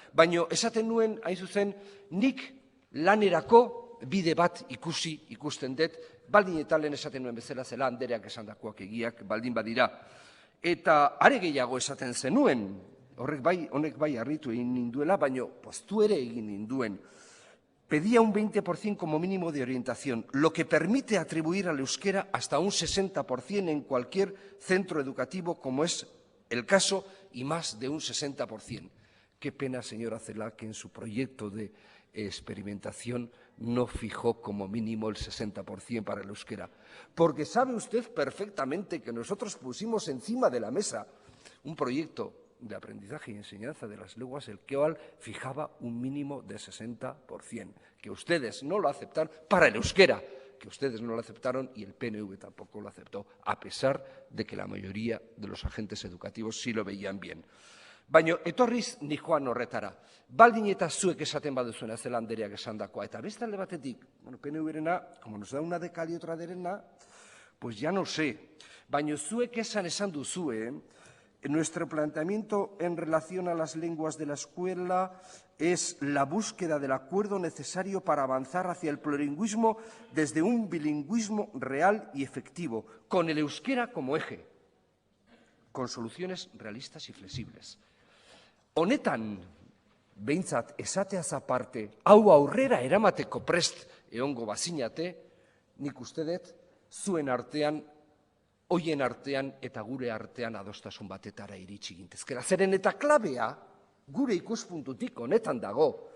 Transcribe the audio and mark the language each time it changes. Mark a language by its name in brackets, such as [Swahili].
[Basque] Baina esaten nuen, hain zuzen, nik lanerako bide bat ikusten dut, baldin eta lehen esaten nuen bezala Zela andereak esandakoak egiak baldin badira. Eta are gehiago esaten zenuen, honek bai harritu egin ninduela, baino poztu ere egin ninduen. [Spanish] Pedía un 20% como mínimo de orientación, lo que permite atribuir al euskera hasta un 60% en cualquier centro educativo, como es el caso, y más de un 60%. Qué pena, señora Celaá, que en su proyecto de experimentación no fijó como mínimo el 60% para el euskera. Porque sabe usted perfectamente que nosotros pusimos encima de la mesa un proyecto de aprendizaje y enseñanza de las lenguas, el cual fijaba un mínimo de 60%, que ustedes no lo aceptaron para el euskera, que ustedes no lo aceptaron y el PNV tampoco lo aceptó, a pesar de que la mayoría de los agentes educativos sí lo veían bien. [Basque] Baina, etorriz ni joan horretara. Baldin eta zuek esaten baduzuena Celaá andreak esandakoa. Eta beste alde batetik, PNV-rena, [Spanish] como nos da una de cal y otra de arena, pues ya no sé. [Basque] Baina zuek esan duzue, [Spanish] nuestro planteamiento en relación a las lenguas de la escuela es la búsqueda del acuerdo necesario para avanzar hacia el plurilingüismo desde un bilingüismo real y efectivo, con el euskera como eje, con soluciones realistas y flexibles. [Basque] Honetan, behintzat, esateaz aparte, hau aurrera eramateko prest egongo bazinate, nik uste dut, zuen artean, hoien artean eta gure artean adostasun batetara iritsi gintezkela. Zeren eta klabea, gure ikuspuntutik honetan dago.